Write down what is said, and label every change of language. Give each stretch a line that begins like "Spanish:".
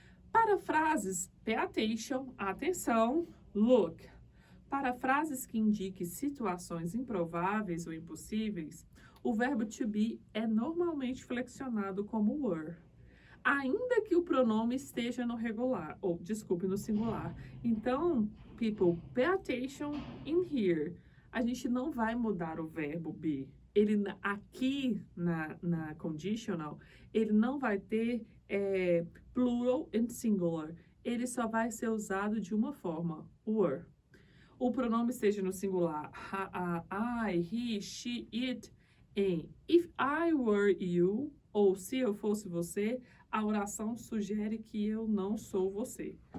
Portuguese: Para frases,
English: pay attention,
Portuguese: atenção,
English: look.
Portuguese: Para frases que indiquem situações improváveis ou impossíveis, o verbo to be é normalmente flexionado como were, ainda que o pronome esteja no regular, ou desculpe, no singular. Então,
English: people, pay attention in here.
Portuguese: A gente não vai mudar o verbo be. Ele aqui na conditional, ele não vai ter
English: plural and singular.
Portuguese: Ele só vai ser usado de uma forma, were. O pronome esteja no singular,
English: I, he, she, it,
Portuguese: em
English: if I were you,
Portuguese: ou se eu fosse você, a oração sugere que eu não sou você.